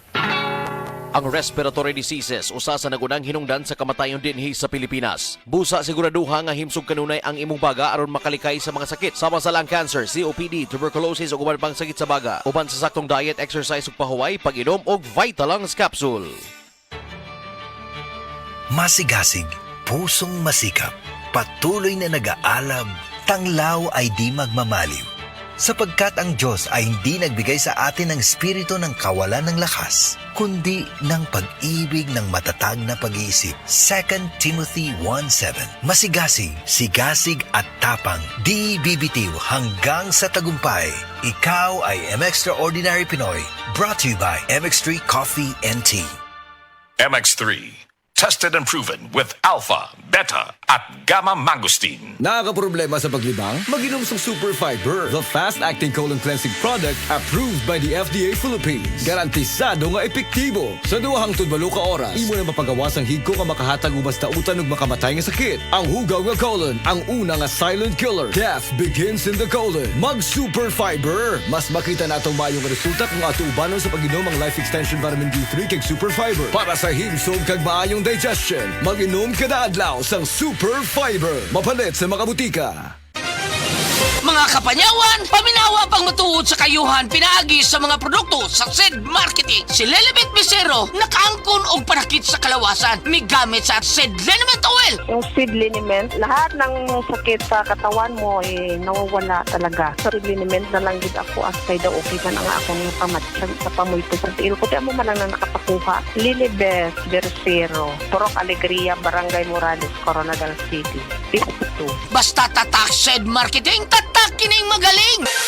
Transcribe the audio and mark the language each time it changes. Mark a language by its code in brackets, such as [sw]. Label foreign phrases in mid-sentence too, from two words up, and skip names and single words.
[ceb] Ang [en] respiratory diseases [ceb] usa sa nagunang hinungdan sa kamatayon dinhi sa Pilipinas. Busa siguraduha nga himsog kanunay ang imong baga aron makalikay sa mga sakit sama sa [en] lung cancer, [ceb] COPD, tuberculosis ug uban pang sakit sa baga. Uban sa saktong diet, exercise ug pahuway, pag-inom og Vitalungs capsule. [tl] Masigasig, pusong masikap, patuloy na nag-aalab, tanglaw ay di magmamaliw. Sapagkat ang Diyos ay hindi nagbigay sa atin ng espiritu ng kawalan ng lakas, kundi ng pag-ibig ng matatag na pag-iisip. 2 Timothy 1:7. Masigasig, sigasig at tapang, di bibitiw hanggang sa tagumpay. Ikaw ay M-Extraordinary Pinoy, [en] brought to you by MX3 Coffee and Tea. MX3, tested and proven with alpha, beta, at gamma mangosteen. [ceb] Nakakaproblema sa paglibang? Mag-inom sa Super Fiber, [en] the fast-acting colon cleansing product approved by the FDA Philippines. [ceb] Garantisado nga epektibo. Sa 2 ka oras, imo na mapagawas ang higko nga makahatag ubas tautan ug makamatay nga sakit. Ang hugaw nga colon, ang una nga silent killer. [en] Death begins in the colon. [ceb] Mag-Super Fiber. Mas makita na atong mayong resulta kung ato ubanon sa pag-inom ang Life Extension Vitamin D3 kag Super Fiber. [hil] Para sa himsog kag maayong digestion, mag-inom kada adlaw sang Super Fiber. Mapalit sa mga butika. [ceb] Mga kapanyawan, paminawa pang matuod sa kayuhan pinaagi sa mga produkto sa SED Marketing. Si Lelibet Bisero, nakaangkon og panakit sa kalawasan. May gamit sa SED Liniment Oil. [tl] Yung seed liniment, lahat ng sakit sa katawan mo nawawala talaga. [hil] Sa seed liniment na lang gid ako asay daw okay man ang akong pamatsag sa pamulto sa tiil ko. Di mo man lang na nakapakuha. Lilibet Bisero, Purok Alegria, Barangay Morales, Coronadal City. Pisto. [tl] Basta tatak SED Marketing, tatak kining magaling.